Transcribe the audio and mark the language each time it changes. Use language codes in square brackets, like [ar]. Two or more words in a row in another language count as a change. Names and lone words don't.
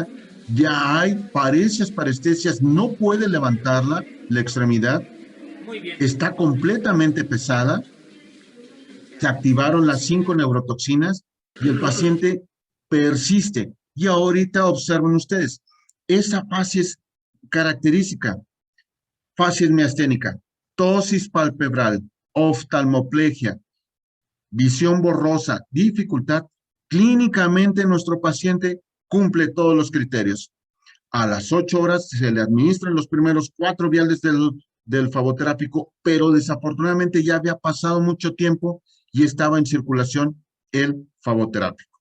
[es] Ya hay parestesias, no puede levantarla, la extremidad. Muy bien. Está completamente pesada. Se activaron las 5 neurotoxinas y el paciente persiste. Y ahorita observen ustedes, esa fase es característica. Facies miasténica, ptosis palpebral, oftalmoplegia, visión borrosa, dificultad. Clínicamente nuestro paciente cumple todos los criterios. A las 8 horas se le administran los primeros 4 viales del flavoterápico, pero desafortunadamente ya había pasado mucho tiempo y estaba en circulación el flavoterápico.